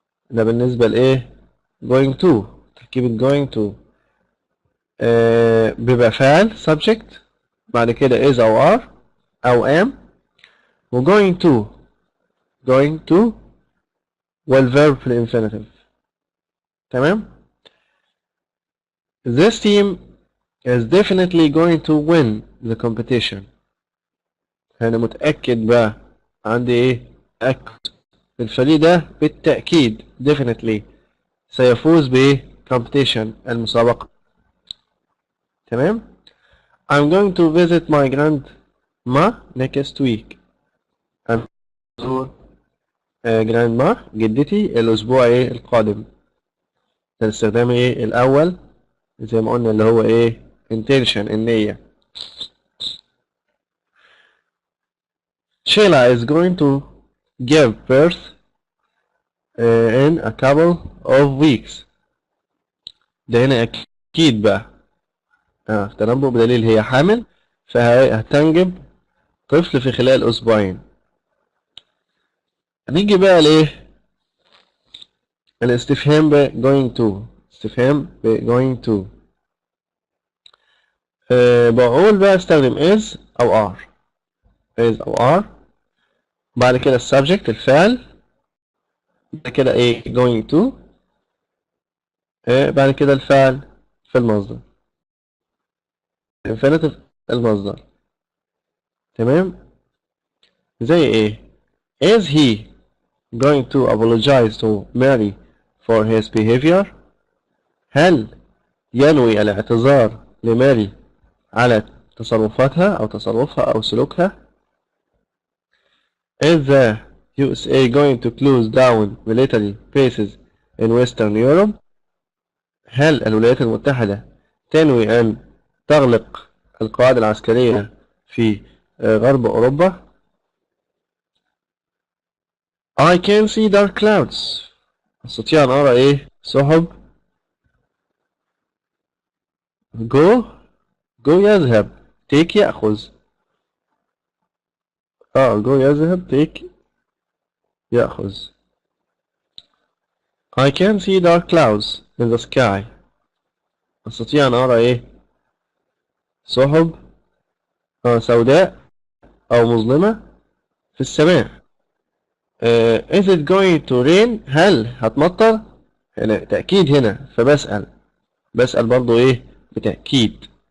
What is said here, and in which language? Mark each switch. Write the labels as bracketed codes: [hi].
[ar] ده بالنسبة لإيه؟ going to، تركيبة going to. بيبقى فاعل subject، بعد كده is أو are أو am، و going to والverb في الانفينيتيف. [en] تمام؟ This team is definitely going to win the competition. [ar] أنا متأكد بقى، عندي إيه؟ أكد. الفريق ده بالتأكيد definitely سيفوز بإيه؟ competition، المسابقة. [en] تمام؟ I'm going to visit my grandma next week. [ar] أنا أزور grandma جدتي الأسبوع إيه؟ القادم. ده الاستخدام إيه؟ الأول زي ما قلنا اللي هو إيه؟ intention، النية. [en] Sheila is going to give birth in a couple of weeks. [ar] ده هنا أكيد بقى تنبؤ بدليل هي حامل، فهتنجب طفل في خلال أسبوعين. هنيجي بقى لإيه؟ الاستفهام ب going to. استفهام ب going to. بقول بقى استخدم is أو are. is أو are. بعد كده السبجكت الفعل. بعد كده إيه؟ going to. بعد كده الفعل في المصدر. infinitive المصدر. تمام؟ زي إيه؟ [en] is he going to apologize to Mary for his behavior? [ar] هل ينوي الاعتذار لماري على تصرفاتها أو تصرفها أو سلوكها؟ [en] Is the USA going to close down military bases in Western Europe? [ar] هل الولايات المتحدة تنوي أن تغلق القواعد العسكرية في غرب أوروبا؟ [en] I can see dark clouds. [ar] أستطيع أن أرى إيه؟ سحب. go يذهب. take يأخذ. go يذهب. take يأخذ. [en] I can see dark clouds in the sky. [ar] أستطيع أن أرى إيه؟ سحب سوداء أو مظلمة في السماء. [en] Is it going to rain؟ [ar] هل هتمطر؟ هنا تأكيد هنا، فبسأل برضو إيه؟ بتأكيد.